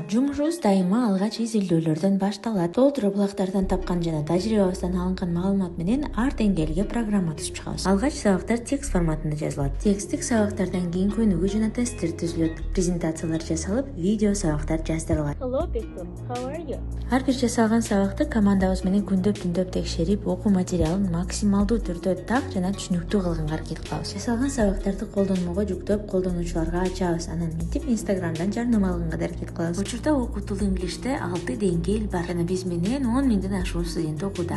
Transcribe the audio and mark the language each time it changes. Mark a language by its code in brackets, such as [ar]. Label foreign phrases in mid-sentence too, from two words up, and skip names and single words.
[ky] Жумушубуз дайыма алгач изилдөөлөрдөн башталат. Толтура булактардан тапкан жана тажрыйбабыздан алынган маалымат менен ар деңгээлге программа түзүп чыгабыз. Алгач сабактар текст форматында жазылат. Тексттик сабактардан кийин көнүгүү жана тесттер түзүлөт. Презентациялар жасалып, видео сабактар жаздырылат. [en] Hello Victor, how are you? [ky] Ар бир жасалган сабакты командабыз менен күндөп текшерип, окуу материалын максималдуу түрдө так жана түшүнүктүү кылганга аракет кылабыз. Жасалган сабактарды колдонмого жүктөп, колдонуучуларга ачабыз. Анан минтип Instagramдан жарнамалаганга да аракет кылабыз. Учурда Okutool инглиште 6 деңгээл бар жана биз менен 10 миңден ашуун студент окууда.